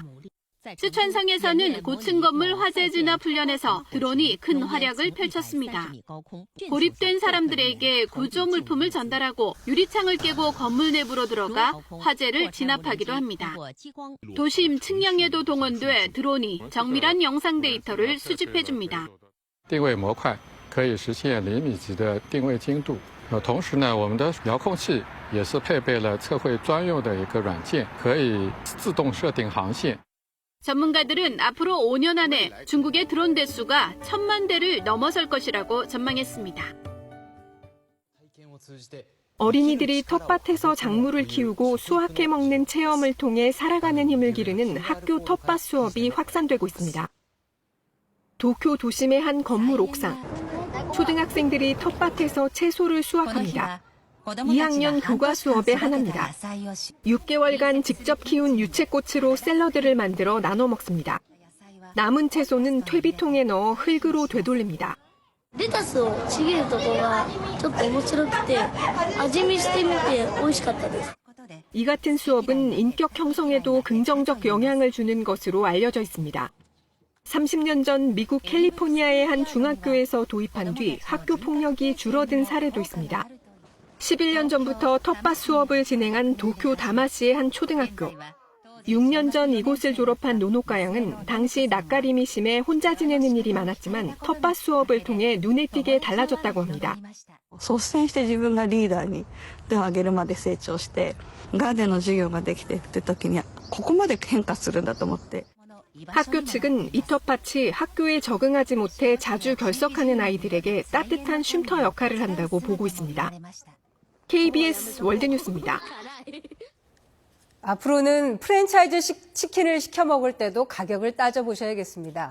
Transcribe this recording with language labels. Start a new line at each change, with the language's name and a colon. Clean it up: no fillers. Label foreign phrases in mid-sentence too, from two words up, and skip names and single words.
Korean: 쓰촨성에서는 고층 건물 화재 진압 훈련에서 드론이 큰 활약을 펼쳤습니다. 고립된 사람들에게 구조 물품을 전달하고 유리창을 깨고 건물 내부로 들어가 화재를 진압하기도 합니다. 도심 측량에도 동원돼 드론이 정밀한 영상 데이터를 수집해줍니다.
Chinese: 定位模块可以实现厘米级的定位精度。同时呢，我们的遥控器也是配备了测绘专用的一个软件，可以自动设定航线。
Korean: 전문가들은 앞으로 5년 안에 중국의 드론 대수가 1,000만 대를 넘어설 것이라고 전망했습니다. 어린이들이 텃밭에서 작물을 키우고 수확해 먹는 체험을 통해 살아가는 힘을 기르는 학교 텃밭 수업이 확산되고 있습니다. 도쿄 도심의 한 건물 옥상. 초등학생들이 텃밭에서 채소를 수확합니다. 2학년 교과 수업의 하나입니다. 6개월간 직접 키운 유채꽃으로 샐러드를 만들어 나눠 먹습니다. 남은 채소는 퇴비통에 넣어 흙으로 되돌립니다.
Japanese: レタスをちぎるところがちょっと面白くて味見してみて美味しかったです。
Korean: 이 같은 수업은 인격 형성에도 긍정적 영향을 주는 것으로 알려져 있습니다. 30년 전 미국 캘리포니아의 한 중학교에서 도입한 뒤 학교 폭력이 줄어든 사례도 있습니다. 11년 전부터 텃밭 수업을 진행한 도쿄 다마시의 한 초등학교. 6년 전 이곳을 졸업한 노노카 양은 당시 낯가림이 심해 혼자 지내는 일이 많았지만 텃밭 수업을 통해 눈에 띄게 달라졌다고 합니다.
Japanese: 率先して自分がリーダーに手を挙げるまで成長してガーデンの授業ができてって時にここまで変化するんだと思って
Korean: 학교 측은 이 텃밭이 학교에 적응하지 못해 자주 결석하는 아이들에게 따뜻한 쉼터 역할을 한다고 보고 있습니다. KBS 월드뉴스입니다. 앞으로는 프랜차이즈 치킨을 시켜 먹을 때도 가격을 따져보셔야겠습니다.